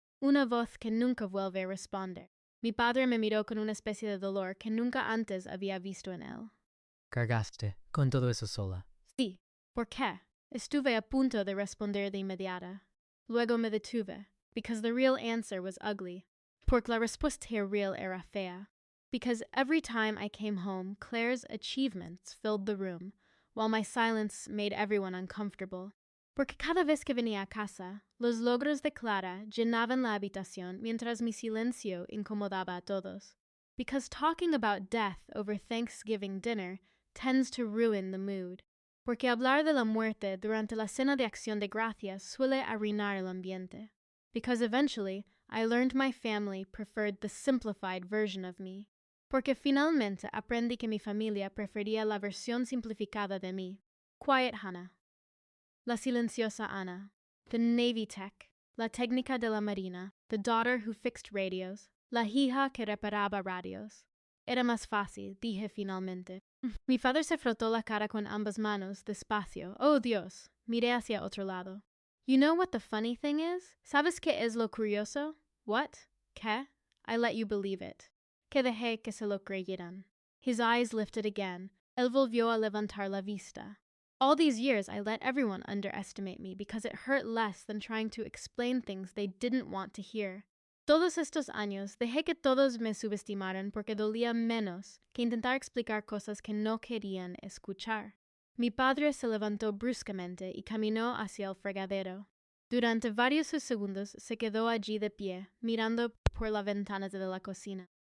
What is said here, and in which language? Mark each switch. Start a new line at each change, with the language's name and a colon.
Spanish: Una voz que nunca vuelve a responder. Mi padre me miró con una especie de dolor que nunca antes había visto en él. Cargaste con todo eso sola. Sí. ¿Por qué? Estuve a punto de responder de inmediata. Luego me detuve,
English: because the real answer was ugly.
Spanish: Porque la respuesta real era fea.
English: Because every time I came home, Claire's achievements filled the room, while my silence made everyone uncomfortable.
Spanish: Porque cada vez que venía a casa, los logros de Clara llenaban la habitación mientras mi silencio incomodaba a todos.
English: Because talking about death over Thanksgiving dinner tends to ruin the mood.
Spanish: Porque hablar de la muerte durante la cena de acción de gracias suele arruinar el ambiente.
English: Because eventually, I learned my family preferred the simplified version of me.
Spanish: Porque finalmente aprendí que mi familia prefería la versión simplificada de mí.
English: Quiet Hannah.
Spanish: La silenciosa Ana.
English: The Navy Tech.
Spanish: La técnica de la Marina.
English: The daughter who fixed radios.
Spanish: La hija que reparaba radios. Era más fácil, dije finalmente. Mi padre se frotó la cara con ambas manos, despacio. Oh, Dios. Miré hacia otro lado.
English: You know what the funny thing is?
Spanish: ¿Sabes qué es lo curioso?
English: What?
Spanish: ¿Qué?
English: I let you believe it.
Spanish: Que dejé que se lo creyeran.
English: His eyes lifted again.
Spanish: Él volvió a levantar la vista.
English: All these years I let everyone underestimate me because it hurt less than trying to explain things they didn't want to hear.
Spanish: Todos estos años dejé que todos me subestimaran porque dolía menos que intentar explicar cosas que no querían escuchar. Mi padre se levantó bruscamente y caminó hacia el fregadero. Durante varios segundos se quedó allí de pie, mirando por la ventana de la cocina.